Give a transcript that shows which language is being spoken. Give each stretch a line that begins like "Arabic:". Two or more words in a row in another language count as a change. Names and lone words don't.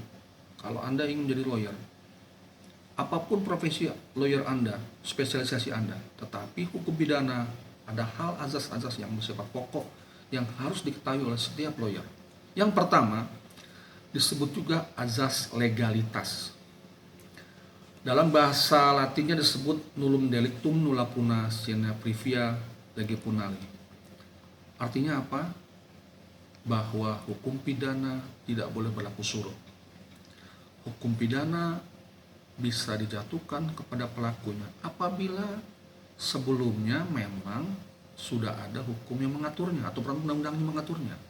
Indonesian: Kalau Anda ingin menjadi lawyer, apapun profesi lawyer Anda, spesialisasi Anda, tetapi hukum pidana ada hal azas-azas yang bersifat pokok yang harus diketahui oleh setiap lawyer. Yang pertama disebut juga azas legalitas. Dalam bahasa Latinnya disebut
Latin: nullum delictum nulla puna sine previa lege punali.
Indonesian: Artinya apa? Bahwa hukum pidana tidak boleh berlaku surut. Hukum pidana bisa dijatuhkan kepada pelakunya apabila sebelumnya memang sudah ada hukum yang mengaturnya atau undang-undang yang mengaturnya.